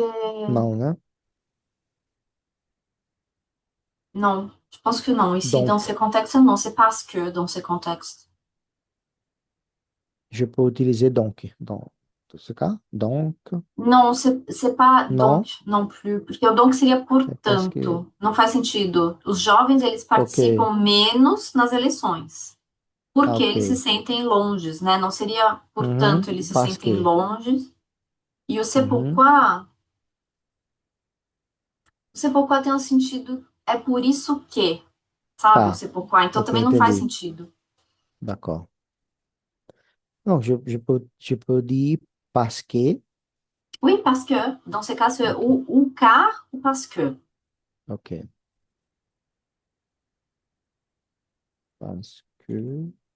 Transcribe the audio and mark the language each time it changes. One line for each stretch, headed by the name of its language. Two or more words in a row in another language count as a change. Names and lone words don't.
French: Non, non, hein. Non, je pense que non. Ici, dans Donc, ces contextes, non, c'est parce que dans ces contextes. je peux utiliser donc dans ce cas. Donc, Não, c'est pas donc, non,
Portuguese: não plus, porque o donc seria
French: c'est parce que,
Portuguese: portanto. Não faz sentido. Os jovens, eles ok, participam menos nas eleições, ah, porque eles se ok, sentem longes, né? Não seria, portanto, mhm, eles se
French: parce
Portuguese: sentem
French: que,
Portuguese: longes. E mhm, o
French: c'est pourquoi
Portuguese: tem um sentido, é por isso que, sabe? O ah,
French: c'est pourquoi.
Portuguese: Então ok, também não faz entendi, sentido.
French: d'accord. Donc, je peux dire parce que, Oui, parce que, dans ces cas, c'est ok, ou car ou parce que. ok, parce que,